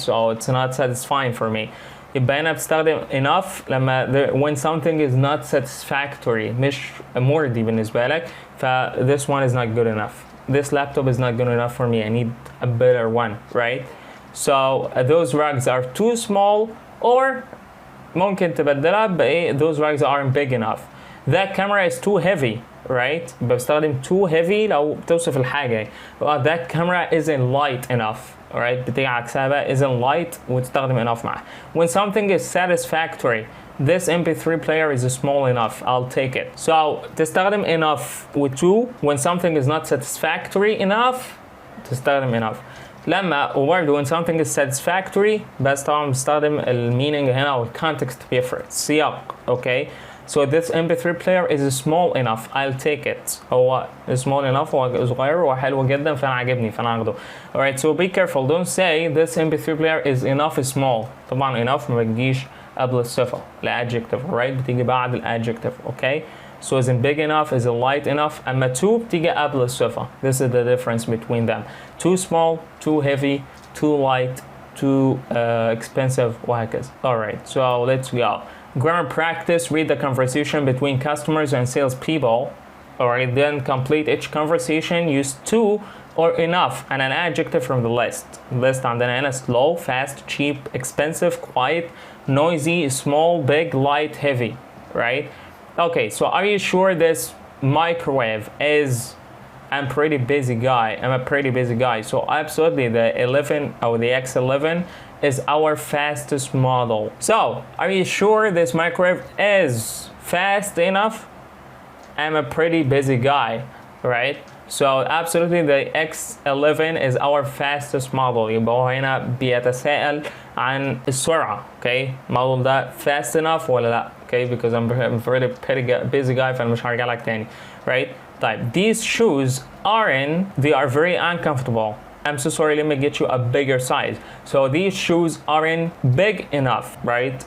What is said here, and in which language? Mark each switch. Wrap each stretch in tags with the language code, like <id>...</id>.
<en>So it's not satisfying for me.</en> <ar>يبقى هنا بستخدم</ar> <en>enough لما when something is not satisfactory،</en> <ar>مش مرضي بالنسبة لك،</ar> <en>ف this one is not good enough. This laptop is not good enough for me. I need a better one, right? So those rugs are too small, or ممكن تبدلها بإيه those rugs aren't big enough. That camera is too heavy, right?</en> <ar>بستخدم too heavy لو بتوصف الحاجة.</ar> <en>That camera isn't light enough.</en> <ar>Alright, بتيجي عكسها بقى</ar> <en>isn't light</en> <ar>وتستخدم enough معها.</ar> <en>When something is satisfactory, this MP3 player is small enough, I'll take it. So</en> <ar>تستخدم</ar> <en>enough with two. When something is not satisfactory enough, تستخدم enough.</en> <ar>لما وبرضه</ar> <en>when something is satisfactory</en> <ar>بس طبعا بستخدم المينينج هنا أو الكونتكست بيفرق، السياق.</ar> <en>Okay. So this MP3 player is small enough, I'll take it.</en> <ar>هو</ar> <en>small enough،</en> <ar>هو صغير وحلو جدا فأنا عاجبني فأنا هاخده.</ar> <en>Alright, so be careful, don't say this MP3 player is enough small.</en> <ar>طبعا enough ما بتجيش قبل الصفة، الادجective،</ar> <en>alright،</en> <ar>بتيجي بعد الادجective.</ar> <en>Okay. So isn't big enough, isn't light enough.</en> <ar>أما too بتيجي قبل الصفة.</ar> <en>This is the difference between them. Too small, too heavy, too light, too expensive</en> <ar>وهكذا.</ar> <en>Alright, so let's go. Grammar practice, read the conversation between customers and salespeople. Alright, then complete each conversation, use to or enough and an adjective from the list. List</en> <ar>عندنا هنا</ar> <en>slow, fast, cheap, expensive, quiet, noisy, small, big, light, heavy. Right? Okay, so are you sure this microwave is... I'm a pretty busy guy. So absolutely the 11 or the X11 is our fastest model. So are you sure this microwave is fast enough? I'm a pretty busy guy, right? So absolutely the X11 is our fastest model.</en> <ar>يبقى هو هنا بيتساءل عن السرعة.</ar> <en>Okay, model ده fast enough</en> <ar>ولا لا?</ar> <en>Okay, because I'm a pretty busy guy</en> <ar>فأنا مش هرجع لك تاني,</ar> <en>right?</en> <ar>طيب,</ar> <en>these shoes they are very uncomfortable. I'm so sorry, let me get you a bigger size. So these shoes aren't big enough, right?</en>